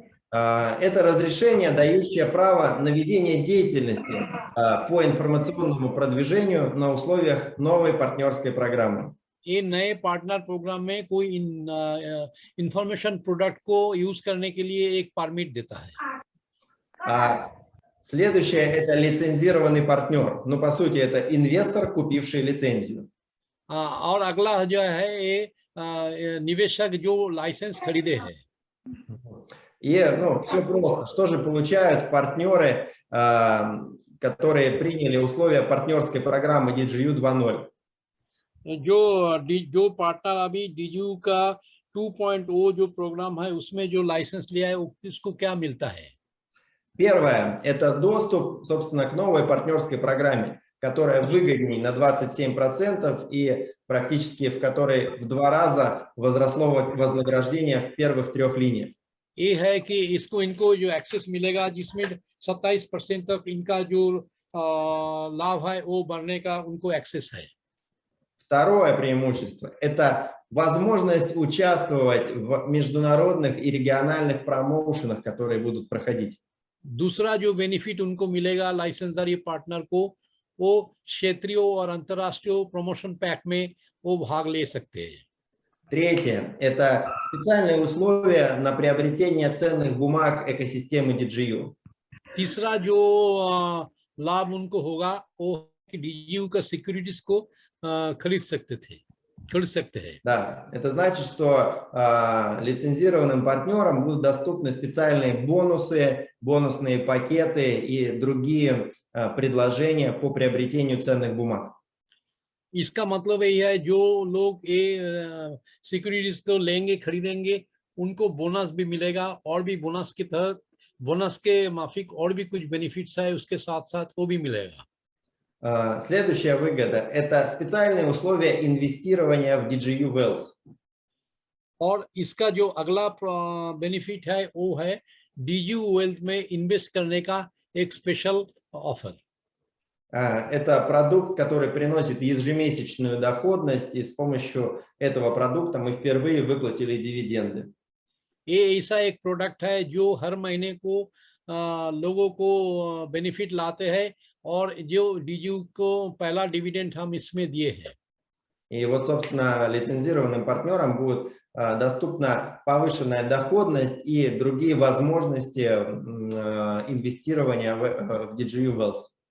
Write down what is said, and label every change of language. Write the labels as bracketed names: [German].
[Russian] Это разрешение, дающее право на ведение деятельности по информационному продвижению на условиях новой партнерской программы. [Hindi] ये नए partner programme में कोई इंफॉर्मेशन प्रोडक्ट को यूज करने के लिए एक परमिट देता है। [Russian] Следующее – это лицензированный партнер. Ну, по сути, это инвестор, купивший лицензию. [Hindi] और अगला जो है ये निवेशक जो लाइसेंस खरीदे हैं। [Russian] И, ну, все просто. Что же получают партнеры, которые приняли условия партнерской программы DGU 2.0? [Hindi] जो पार्टनर अभी DGU का 2.0 जो प्रोग्राम है उसमें जो लाइसेंस लिया है उसको क्या मिलता है? [Russian] Первое – это доступ, собственно, к новой партнерской программе, которая выгоднее на 27% и практически в которой в 2 раза возросло вознаграждение в первых 3 линиях. [Hindi] ये है कि इनको जो एक्सेस मिलेगा जिसमें 27% तक इनका जो लाभ है वो बढ़ने का उनको एक्सेस है। [Russian] Второе преимущество – это возможность участвовать в международных и региональных промоушенах, которые будут проходить. [Hindi] दूसरा जो बेनिफिट उनको मिलेगा लाइसेंसदारी पार्टनर को, वो क्षेत्रीय और अंतर्राष्ट्रीय प्रमोशन पैक में वो भाग ले सकते हैं। [Russian] Третье – это специальные условия на приобретение ценных бумаг экосистемы DGU. [Hindi] तीसरा जो लाभ उनको होगा वो DGU का सिक्योरिटीज को खरीद सकते हैं। [Russian] Да, это значит, что лицензированным партнерам будут доступны специальные бонусы, бонусные пакеты и другие предложения по приобретению ценных бумаг. [Hindi] इसका मतलब ये है जो लोग ये सिक्योरिटीज तो लेंगे, खरीदेंगे, उनको बोनस भी मिलेगा और भी बोनस के तहत बोनस के माफिक और भी कुछ बेनिफिट्स है उसके साथ साथ वो भी मिलेगा। [Russian] Следующая выгода – это специальные условия инвестирования в DGU Wealth. [Hindi] और इसका जो अगला बेनिफिट है वो है DGU Wealth में इन्वेस्ट करने का एक स्पेशल ऑफर। [Russian] Это продукт, который приносит ежемесячную доходность, и с помощью этого продукта мы впервые выплатили дивиденды. [Hindi] ये ऐसा एक प्रोडक्ट है जो हर महीने को लोगों को बेनिफिट लाते हैं और जो DGU को पहला डिविडेंड हम इसमें दिए हैं। [Russian] И вот, собственно, лицензированным партнерам будет доступна повышенная доходность и другие возможности инвестирования в DGU Wealth.